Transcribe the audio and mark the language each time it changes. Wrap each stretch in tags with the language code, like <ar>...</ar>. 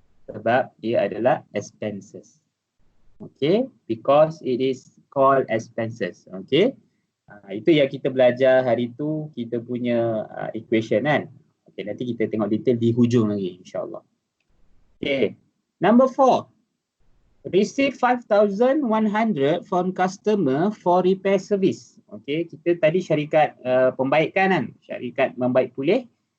<ms>Sebab dia adalah expenses.</ms> <en>Okay, because it is called expenses.</en> <ms>Okay, itu yang kita belajar hari tu, kita punya equation kan. Okay, nanti kita tengok detail di hujung lagi insyaAllah. Okay,</ms> <en>number 4. Receive 5,100 from customer for repair service.</en> <ms>Okay, kita tadi syarikat pembaikan kan, syarikat membaik pulih.</ms>